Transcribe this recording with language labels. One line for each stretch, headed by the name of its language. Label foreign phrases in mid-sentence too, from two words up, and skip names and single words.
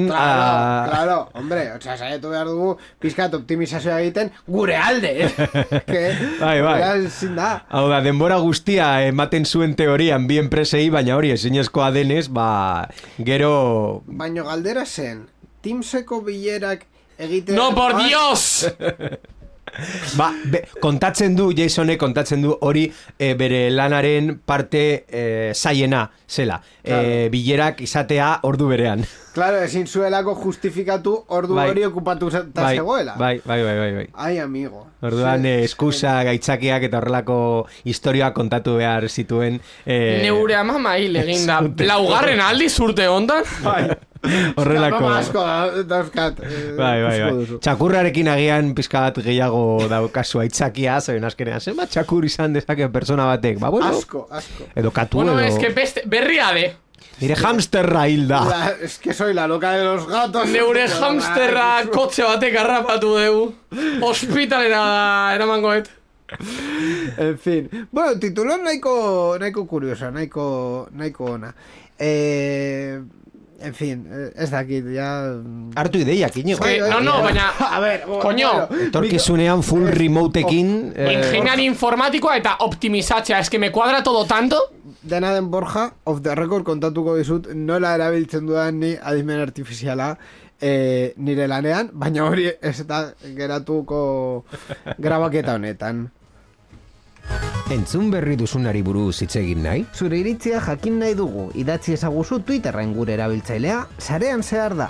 Spanish: Claro, hombre,
Basque: saietu behar dugu pizkat optimizazioa egiten gure alde. Hau da, denbora guztia ematen zuen teorian bi enpresei, baina hori ezinezkoa denez, gero... Baina galdera zen, Teamseko bilerak egiten...
Spanish: No, por Dios!
Basque: Kontatzen du, Jasonek kontatzen du hori bere lanaren parte zaiena zela. Bilerak izatea ordu berean. Claro, ezin zuelako justifikatu ordu hori okupatu eta zegoela. Bai.
Spanish: Ai, amigo.
Basque: Orduan, eskusa, gaitzakiak eta horrelako historioak kontatu behar zituen. Neure ama hil egin da. Laugarren aldi zurte ondan? Horrelako. Asko dauzkat. Bai. Txakurrarekin agian pizka bat gehiago daukazu aitzakia, zoen azkenean, zenbat txakur izan dezake persona batek. Asko. Edo katu edo... Bueno,
Spanish: es que
Basque: berria de. Nire hamsterra hilda.
Spanish: Es que soy la loca de los gatos.
Basque: Neure hamsterra kotxe batek harrapatu dugu. Hospitalera eramangoet.
Spanish: En fin.
Basque: Bueno, titulón nahiko kuriosa, nahiko ona.
Spanish: En fin,
Basque: ez dakit, ya... Hartu ideiak, Iñigo. No, baina...
Spanish: A ver, coño.
Basque: Etorkizunean full remoteekin... Ingeniari informatikoa eta optimizatzea,
Spanish: es que me cuadra todo tanto...
Basque: Dena den Borja,
English: off the record
Basque: kontatuko dizut, nola erabiltzen dudan ni adimen artifiziala nire lanean, baina hori ez eta geratuko grabaketa honetan. Entzun berri duzunari buruz hitz egin nahi? Zure iritzia jakin nahi dugu, idatzi ezaguzu Twitterren gure erabiltzailea, sarean zehar da.